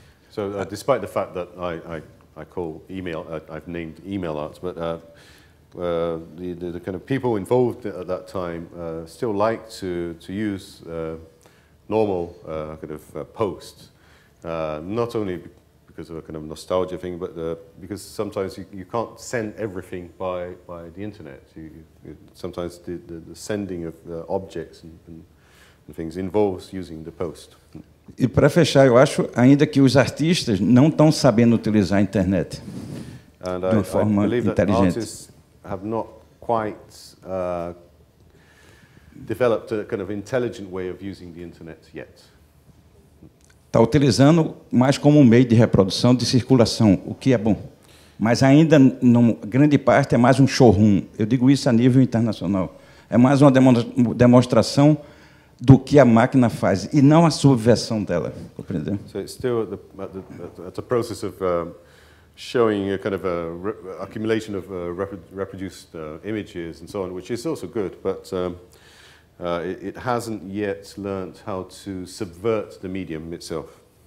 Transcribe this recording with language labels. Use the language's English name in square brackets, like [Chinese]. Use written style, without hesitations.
[English] So despite the fact that I call email, I've named email arts, but the kind of people involved at that time still like to use normal kind of posts, not only because of a kind of nostalgia thing, but because sometimes you can't send everything by the internet. Sometimes the sending of objects and things involves using the post. [Portuguese] E para fechar, eu acho ainda que os artistas não estão sabendo utilizar a internet de uma forma inteligente. [English] Artists have not quite developed a kind of intelligent way of using the internet yet. [Portuguese] Está utilizando mais como um meio de reprodução, de circulação, o que é bom. Mas ainda, grande parte, é mais um showroom. Eu digo isso a nível internacional. É mais uma demonstração do que a máquina faz, e não a subversão dela. Compreendeu? [English] So it's still at the process of showing a kind of accumulation of reproduced images and so on, which is also good, but it hasn't yet learned how to subvert the medium itself.